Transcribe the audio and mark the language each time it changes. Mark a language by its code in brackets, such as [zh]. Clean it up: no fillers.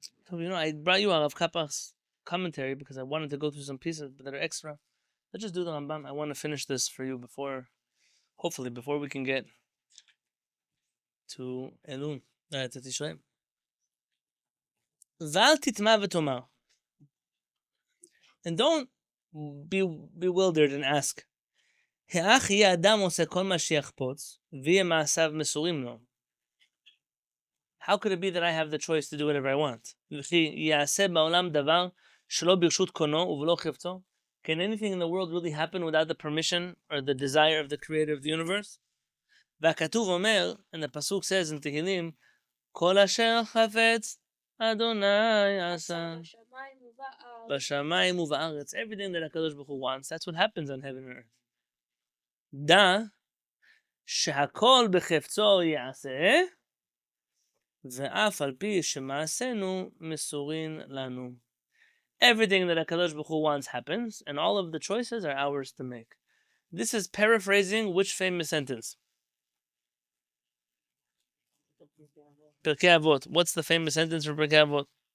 [en] So, I brought you Rav Kapach's commentary because I wanted to go through some pieces that are extra. Let's just do the Rambam. I want to finish this for you hopefully before we can get to Elul, to Tishrei. [he] ואל תטמע ותאמר. [en] And don't be bewildered and ask, [he] האך יהיה אדם עושה כל מה שיחפוץ, ויהיה מעשיו מסורים לו? [en] How could it be that I have the choice to do whatever I want? [he] וכי יעשה בעולם דבר שלא ברשות קונו ובלא חפצו? [en] Can anything in the world really happen without the permission or the desire of the creator of the universe? [he] והכתוב אומר, [en] and the pasuk says in [he] Tehillim, כל אשר חפץ אדוני עשה בשמיים ובארץ. [en] Everything that HaKadosh Baruch Hu wants, that's what happens on heaven and earth. [he] דע שהכל בחפצו יעשה, ואף על פי שמעשינו מסורין לנו. [en] Everything that HaKadosh Baruch Hu wants happens, and all of the choices are ours to make. This is paraphrasing which famous sentence? Pirkei Avot. What's the famous sentence from Pirkei Avot?